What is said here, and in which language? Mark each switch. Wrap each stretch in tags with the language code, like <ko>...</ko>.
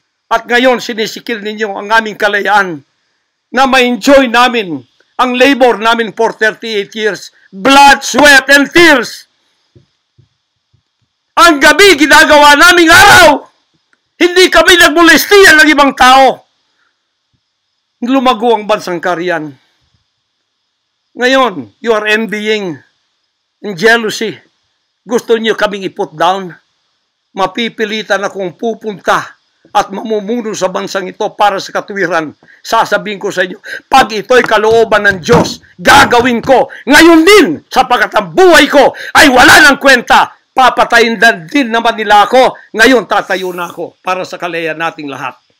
<tl>At ngayon sinisikil ninyo ang aming kalayaan na ma-enjoy namin ang labor namin</tl> <en>for 38 years. Blood, sweat, and tears.</en> <tl>Ang gabi ginagawa naming araw. Hindi kami nagmolestiyan ng ibang tao. Lumago ang bansang Kariyan. Ngayon,</tl> <en>you are envying and jealousy.</en> <tl>Gusto niyo kaming i-</tl> <en>put down.</en> <tl>Mapipilitan akong pupunta at mamumuno sa bansang ito para sa katwiran. Sasabihin ko sa inyo, pag ito'y kalooban ng Diyos, gagawin ko. Ngayon din, sapagkat ang buhay ko ay wala ng kwenta. Papatayin din naman nila ako. Ngayon, tatayo na ako para sa kalayaan nating lahat.</tl>